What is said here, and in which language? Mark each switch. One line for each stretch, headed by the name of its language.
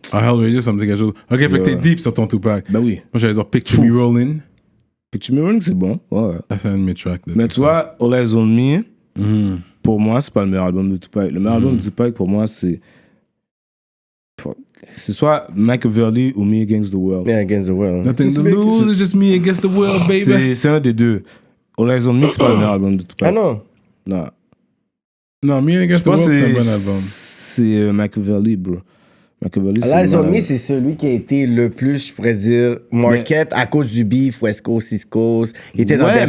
French: Hellraiser, ça me dit quelque chose. Ok, fait que t'es deep sur ton Tupac. Ben oui. Moi, j'allais dire Picture Me Rollin'. Picture Me Rollin', c'est bon. Ouais. Ça, c'est un de mes tracks. Mais tu vois, All Eyes on Me, pour moi, c'est pas le meilleur album de Tupac. Le meilleur album de Tupac, pour moi, c'est soit Machiavelli ou Me Against the World. Me Against the World.
English: Nothing to lose, it's just me against the world, baby.
French: C'est un des deux. All Eyes on Me, c'est pas le meilleur album de Tupac. Ah non? Non, Me Against the World, c'est un bon album. C'est Machiavelli, bro. Machiavelli, c'est... All Eyes on Me, c'est celui qui a été le plus, je pourrais dire, market à cause du beef, West Coast, East Coast. Il était dans Death